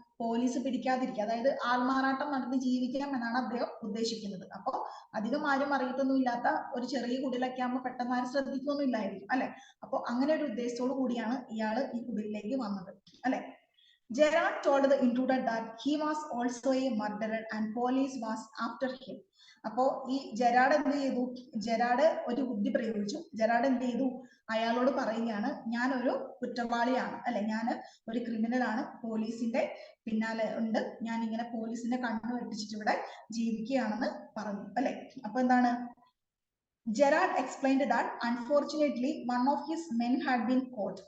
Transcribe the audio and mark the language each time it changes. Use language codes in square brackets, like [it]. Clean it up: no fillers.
[ml] Police പിടിക്കാതിരിക്കുക, അതായത് ആൾമാറാട്ടം നടന്ന് ജീവിക്കണം എന്നാണ് അദ്ദേഹം ഉദ്ദേശിക്കുന്നത്. അപ്പൊ അധികം ആരും അറിയത്തൊന്നും ഇല്ലാത്ത ഒരു ചെറിയ കുടിലൊക്കെ ആകുമ്പോൾ പെട്ടെന്ന് ആരും ശ്രദ്ധിക്കൊന്നും ഇല്ലായിരിക്കും അല്ലെ. അപ്പൊ അങ്ങനെ ഒരു ഉദ്ദേശത്തോടു കൂടിയാണ് ഇയാള് ഈ കുടിലേക്ക് വന്നത് അല്ലെ. [en] Gerard told the intruder that he was also a murderer and police was after him. [ml] അപ്പോ ഈ ജെറാഡ് എന്ത് ചെയ്തു? ജെറാഡ് ഒരു ബുദ്ധി പ്രയോഗിച്ചു. ജെറാഡ് എന്ത് ചെയ്തു? അയാളോട് പറയുകയാണ്, ഞാൻ ഒരു കുറ്റവാളിയാണ് അല്ലെ, ഞാൻ ഒരു ക്രിമിനൽ ആണ്, പോലീസിന്റെ പിന്നാലെ ഉണ്ട്, ഞാൻ ഇങ്ങനെ പോലീസിന്റെ കണ്ണു വെട്ടിച്ചിട്ട് ഇവിടെ ജീവിക്കുകയാണെന്ന് പറഞ്ഞു അല്ലെ. അപ്പൊ എന്താണ്? [en] Gerard explained that unfortunately one of his men had been caught.